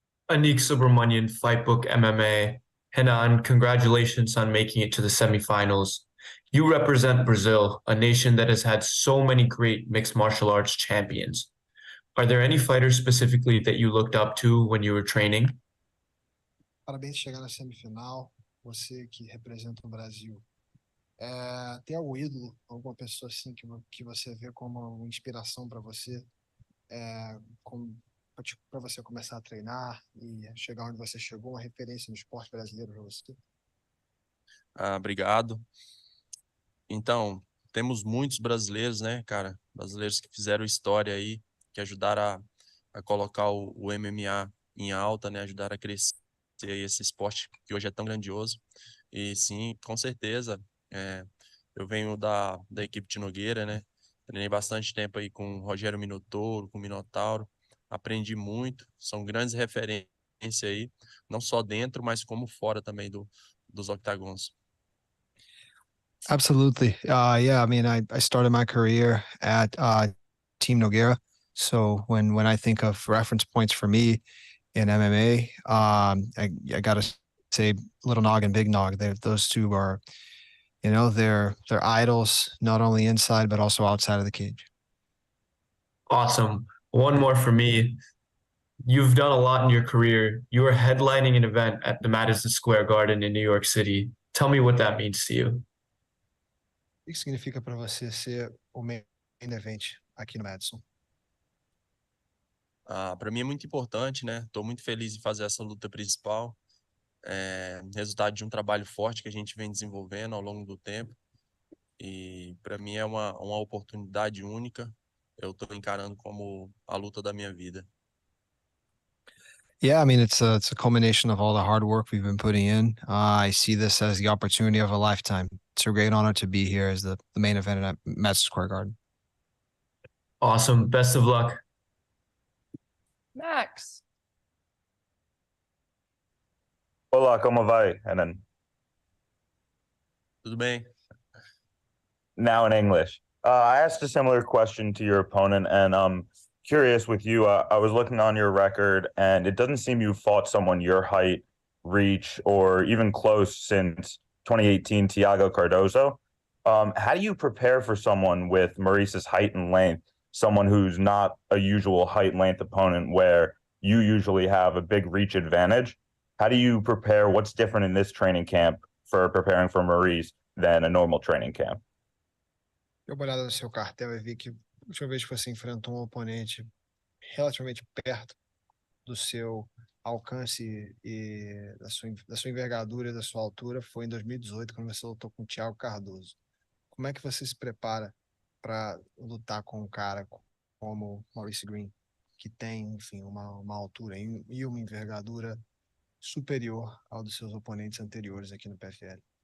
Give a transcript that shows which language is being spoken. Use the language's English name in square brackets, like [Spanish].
[English] Anik Subramanian, Fightbook MMA. Renan, congratulations on making it to the semifinals. You represent Brazil, a nation that has had so many great mixed martial arts champions. Are there any fighters specifically that you looked up to when you were training? [Portuguese] Parabéns por chegar na semifinal, você que representa o Brasil. Tem algum ídolo, alguma pessoa assim que você vê como uma inspiração para você, para você começar a treinar e chegar onde você chegou, uma referência no esporte brasileiro para você? Obrigado. Então, temos muitos brasileiros, né, cara? Brasileiros que fizeram história aí, que ajudaram a colocar o MMA em alta, né? Ajudaram a crescer esse esporte que hoje é tão grandioso. E sim, com certeza, eu venho da equipe de Nogueira, né? Treinei bastante tempo aí com o Rogério Minotouro, com o Minotauro. Aprendi muito, são grandes referências aí, não só dentro, mas como fora também dos octagons. [English] Absolutely. Yeah, I mean, I started my career at Team Nogueira. So when I think of reference points for me in MMA, I got to say Little Nog and Big Nog. Those two are, they're idols, not only inside, but also outside of the cage. Awesome. One more for me. You've done a lot in your career. You were headlining an event at the Madison Square Garden in New York City. Tell me what that means to you. [Portuguese] O que significa para você ser o main event aqui no Madison? Para mim é muito importante, né? Estou muito feliz em fazer essa luta principal. Resultado de um trabalho forte que a gente vem desenvolvendo ao longo do tempo. E para mim é uma oportunidade única. Eu estou encarando como a luta da minha vida. [English] Yeah, I mean, it's a culmination of all the hard work we've been putting in. I see this as the opportunity of a lifetime. It's a great honor to be here as the main event at Madison Square Garden. Awesome. Best of luck. Max. [Portuguese] Olá, como vai, Renan? Tudo bem? [English] Now in English. I asked a similar question to your opponent, and curious with you. I was looking on your record, and it doesn't seem you fought someone your height, reach, or even close since 2018 Thiago Cardozo. How do you prepare for someone with Maurice's height and length, someone who's not a usual height and length opponent where you usually have a big reach advantage? How do you prepare? What's different in this training camp for preparing for Maurice than a normal training camp? [Portuguese] Dei uma olhada no seu cartel e vi que a última vez que você enfrentou um oponente relativamente perto do seu alcance e da sua envergadura e da sua altura foi em 2018, quando você lutou com o Thiago Cardoso. Como é que você se prepara para lutar com um cara como Maurice Greene, que tem, enfim, uma altura e uma envergadura superior ao dos seus oponentes anteriores aqui no PFL?